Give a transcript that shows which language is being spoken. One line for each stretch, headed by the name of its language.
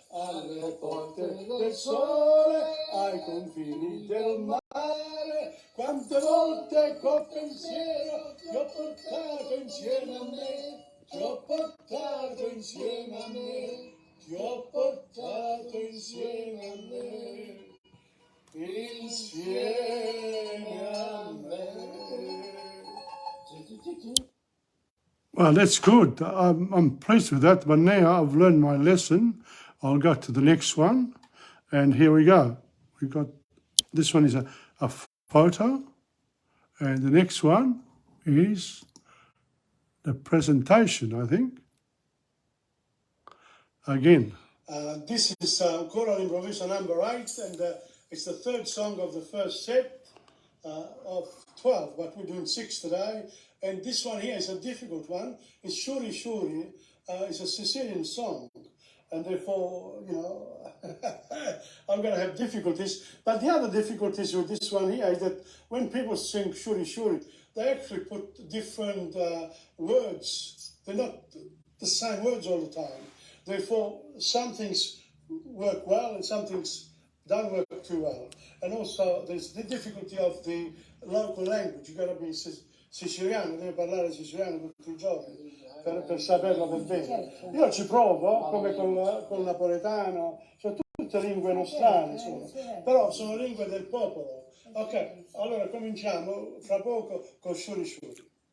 Italian: Alle porte del sole, ai confini del mare, quante volte col pensiero ti ho portato insieme a me, ti ho portato insieme a me, ti ho portato insieme a me, insieme a me.
English: Well, that's good. I'm pleased with that, but now I've learned my lesson. I'll go to the next one, and here we go. We've got, this one is a photo, and the next one is the presentation, I think. Again. This is Choral Improviso number 8, and it's the third song of the first set of 12, but we're doing 6 today. And this one here is a difficult one. It's Shuri Shuri. It's a Sicilian song, and therefore, you know, I'm going to have difficulties. But the other difficulties with this one here is that when people sing Shuri Shuri, they actually put different words. They're not the same words all the time. Therefore, some things work well and some things don't work too well. And also, there's the difficulty of the local language. You've got to be
Italian: siciliano, devi parlare siciliano tutti i giorni per saperlo per bene. Io ci provo, come col napoletano, sono tutte lingue nostrane, però sono lingue del popolo. Ok, allora cominciamo fra poco con Shuri Shuri.